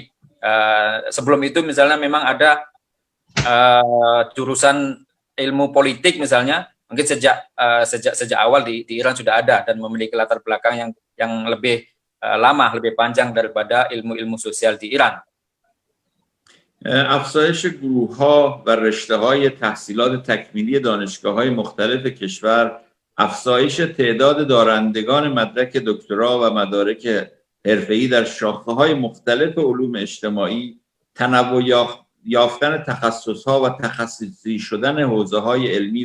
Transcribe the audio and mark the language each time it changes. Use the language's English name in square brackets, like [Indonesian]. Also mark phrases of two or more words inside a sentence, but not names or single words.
[Indonesian] Sebelum itu misalnya memang ada jurusan ilmu politik misalnya, mungkin sejak awal di Iran sudah ada dan memiliki latar belakang yang lebih lama, lebih panjang daripada ilmu-ilmu sosial di Iran. [Persian] افزایش گروه‌ها و رشته‌های تحصیلات تکمیلی دانشگاه‌های مختلف کشور، افزایش تعداد دارندگان مدرک دکترا و مدارک حرفه‌ای در شاخه‌های مختلف علوم اجتماعی، تنوع یافتن تخصص‌ها و تخصصی شدن حوزه‌های علمی